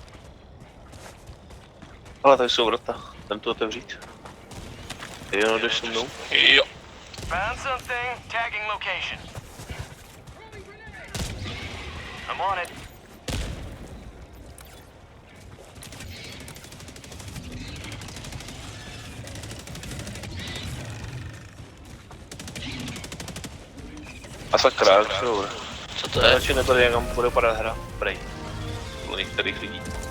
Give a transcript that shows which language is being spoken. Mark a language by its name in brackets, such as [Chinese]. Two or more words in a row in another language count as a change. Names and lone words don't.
[Czech] Ale tady jsou vrata, jdem to otevřít. Jo, jdeš se mnou? Jo. [English] Found something, tagging location. I'm on it. [Czech] A sakra, co to je? Radši nebyl, jak nám bude padat hra. Prej. Podle některých lidí.